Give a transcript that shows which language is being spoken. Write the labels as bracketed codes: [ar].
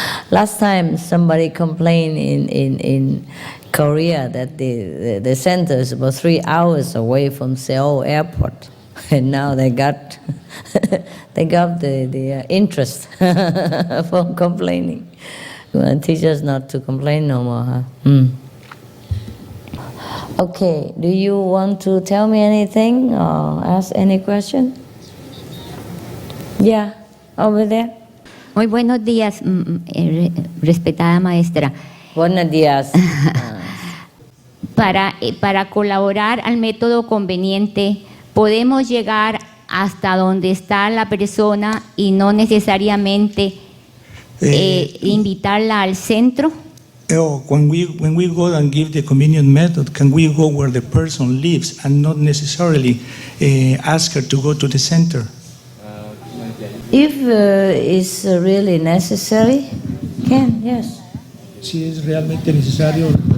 [en] Last time somebody complained in Korea that the center is about 3 hours away from Seoul airport, and now they got the interest from complaining. Well, teach us not to complain no more, huh? Okay, do you want to tell me anything or ask any question? Yeah, over there. [es] Muy buenos días, respetada maestra. Buenos días. Para colaborar al método conveniente, podemos llegar hasta donde está la persona y no necesariamente invitarla al centro. [en] When we go and give the convenient method, can we go where the person lives and not necessarily ask her to go to the center? If it's really necessary, can, yes. [es] Si es realmente necesario.